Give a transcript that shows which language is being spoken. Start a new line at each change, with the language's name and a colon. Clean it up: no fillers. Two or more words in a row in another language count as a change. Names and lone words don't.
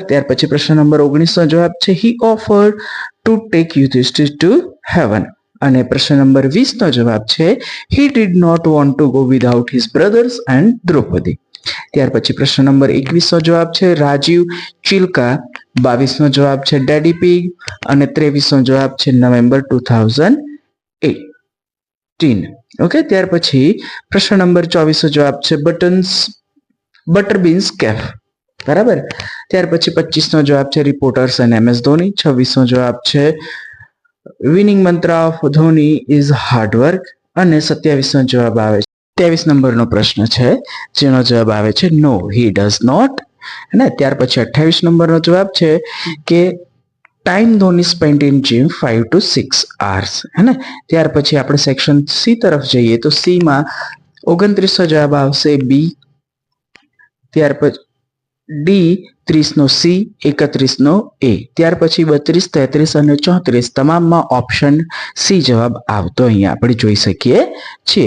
Gujarati: ત્યાર પછી પ્રશ્ન નંબર 19 નો જવાબ છે
English: he offered to take Yudhishthir to heaven.
Gujarati: અને પ્રશ્ન નંબર 20 નો જવાબ છે
English: he did not want to go without his brothers and Draupadi.
Gujarati: ત્યાર પછી પ્રશ્ન નંબર 21 નો જવાબ છે રાજીવ ચિલ્કા. 22 નો જવાબ છે ડેડી પિગ અને 23 નો જવાબ છે નવેમ્બર 2018. ઓકે. ત્યાર પછી પ્રશ્ન નંબર 24 નો જવાબ છે બટરબીન્સ કેફ. બરાબર. ત્યાર પછી 25 નો જવાબ છે રિપોર્ટર્સ અને MS ધોની. 26 નો જવાબ છે
English: winning mantra of Dhoni is hard work.
Gujarati: અને 27 નો જવાબ આવે છે 23 નંબરનો પ્રશ્ન છે જેનો જવાબ આવે છે
English: no he does not.
Gujarati: અને ત્યાર પછી 28 નંબરનો જવાબ છે કે
English: time Dhoni spent in gym 5 to 6 hours
Gujarati: હે ને. ત્યાર પછી આપણે
English: section C
Gujarati: તરફ જઈએ તો સી માં 29 જવાબ આવશે બી. ત્યાર પછી ડી 30 નો સી, 31 નો એ. ત્યાર પછી 32, 33 અને 34 તમામમાં
English: option C
Gujarati: જવાબ આવતો અહીંયા આપણે જોઈ શકીએ છીએ.